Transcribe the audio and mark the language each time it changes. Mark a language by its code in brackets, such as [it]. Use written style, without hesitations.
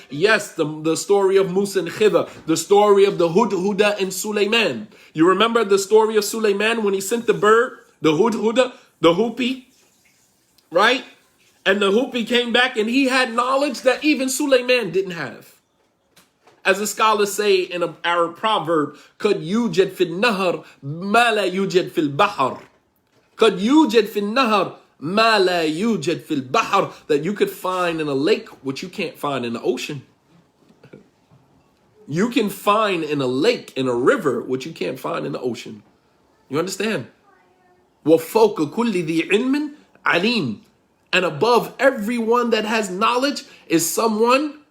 [en] Yes, the story of Musa and Khidr, the story of the Hudhuda and Sulaiman. You remember the story of Sulaiman when he sent the bird, the Hudhuda, the hoopie, right? And the hoopie came back and he had knowledge that even Sulaiman didn't have. As the scholars say in an Arab proverb, [ar] قَدْ يُوجَدْ فِي النَّهَرِ مَا لَا يُوجَدْ فِي الْبَحْرِ. قَدْ يُوجَدْ فِي النَّهَرِ مَا لَا يُوجَدْ فِي الْبَحْرِ. [en] That you could find in a lake what you can't find in the ocean. You can find in a lake, in a river, what you can't find in the ocean. You understand? [ar] وَفَوْقَ كُلِّ ذِي عِلْمٍ عَلِيمٍ. [en] And above everyone that has knowledge is someone